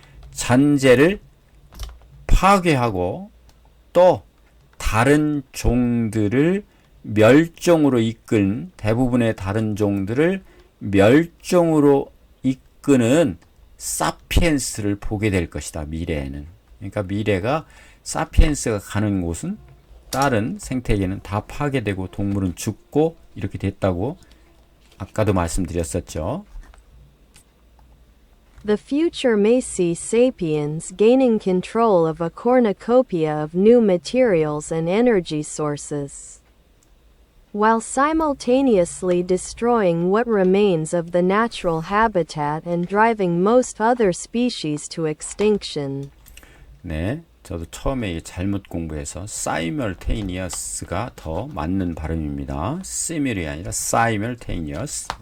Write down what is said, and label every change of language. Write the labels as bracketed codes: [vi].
[ko] 잔재를 파괴하고 또 다른 종들을 멸종으로 이끈, 대부분의 다른 종들을 멸종으로 이끄는 사피엔스를 보게 될 것이다. 미래에는. 그러니까 미래가 사피엔스가 가는 곳은 다른 생태계는 다 파괴되고 동물은 죽고 이렇게 됐다고 아까도 말씀드렸었죠. [en] The future may see sapiens gaining control of a cornucopia of new materials and energy sources, while simultaneously destroying what remains of the natural habitat and driving most other species to extinction. [ko] 네, 저도 처음에 이게 잘못 공부해서 simultaneous가 더 맞는 발음입니다. simul이 아니라 simultaneous.